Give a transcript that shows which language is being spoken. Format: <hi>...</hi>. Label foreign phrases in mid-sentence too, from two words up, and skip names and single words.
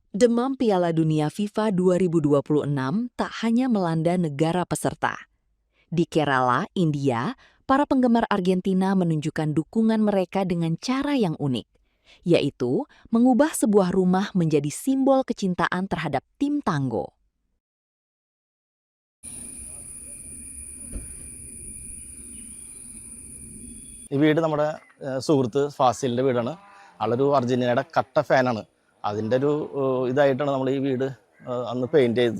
<id>Demam Piala Dunia FIFA 2026 tak hanya melanda negara peserta. Di Kerala, India, para penggemar Argentina menunjukkan dukungan mereka dengan cara yang unik, yaitu mengubah sebuah rumah menjadi simbol kecintaan terhadap tim Tanggo.</id> <ml>ഈ വീട് നമ്മുടെ സുഹൃത്ത് ഫാസിലിൻ്റെ വീടാണ്. ആളൊരു അർജന്റീനയുടെ കട്ട ഫാനാണ്. അതിൻ്റെ ഒരു ഇതായിട്ടാണ് നമ്മൾ ഈ വീട് അന്ന് പെയിൻറ്റ് ചെയ്തത്.</ml>